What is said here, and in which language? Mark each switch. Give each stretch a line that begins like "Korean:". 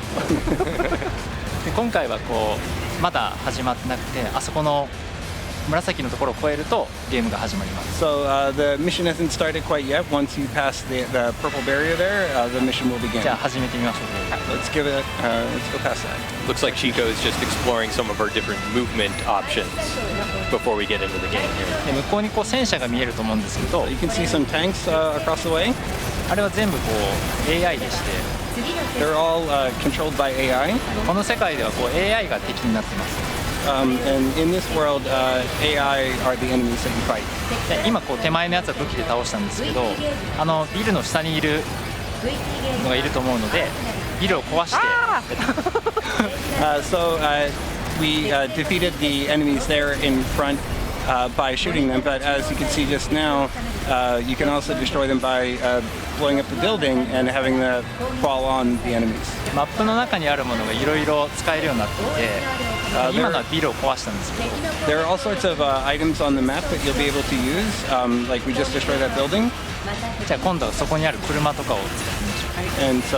Japanese: で今回はこうまだ始まってなくて、あそこの紫のところを越えるとゲームが始まります。
English: So the mission hasn't started quite yet. Once you pass the purple barrier there, the mission will begin.
Japanese: じゃあ始めてみましょう。
English: Let's give it. Let's go past that. Looks like Chico is just exploring some of our different movement options before we get into the game here.
Japanese: で向こうにこう戦車が見えると思うんですけど、
English: You can see some tanks across the way.
Japanese: あれは全部こう AI でして、
English: They're all controlled by AI.
Japanese: この世界ではこう AI が敵になってます。
English: And in this world, AI are the enemies that you fight.
Japanese: で今こう手前のやつは武器で倒したんですけど、ビルの下にいるのがいると思うので、ビルを壊して。
English: So we defeated the enemies there in front by shooting them, but as you can see just now, you can also destroy them by blowing up the building and having them fall on the enemies.
Japanese: マップの中にあるものがいろいろ使えるようになっていて、今のはビルを壊したんですけど、
English: There are all sorts of items on the map that you'll be able to use, like we just destroyed that building.
Japanese: じゃあ今度はそこにある車とかを使ってみましょ